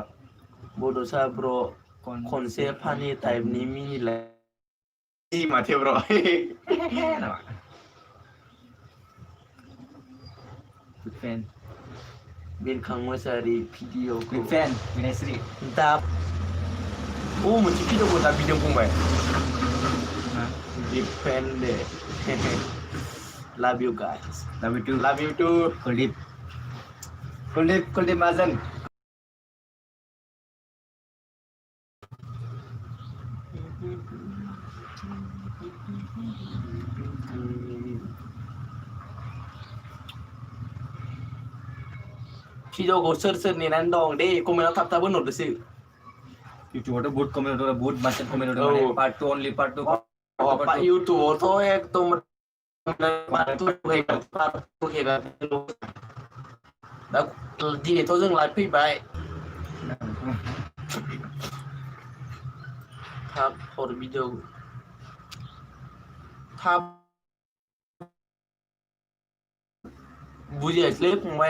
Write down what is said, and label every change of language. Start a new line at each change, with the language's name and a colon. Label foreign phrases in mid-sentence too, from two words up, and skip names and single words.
Bodo: बड'सा ब्र खनसे फानि टाइपनि मिनिलाय माथो ब्र फेन बिरखां मोसाहारि भिडिअ बिग फेन बिनायस्रि दा मोनसे भिडिअखौ दा बिदों फंबाय independent.
English: Love you guys. Love you too. Love you too. Kuldip Mazen.
Bodo: भिडिअखौ सोर नेनानै दं दे कमेन्टआव थाब होनहरदोसो इउटुबावथ' बहुत कमेन्ट हरदों बहुत मानसि कमेन्ट हरदों माने पार्ट 2
English: only part 2
Bodo: इउटुबावथ' एकदम दा दिनैथ' जों लाइभ फैबाय थाब हर भिडिअ थाब बुजियासैलै फंबाय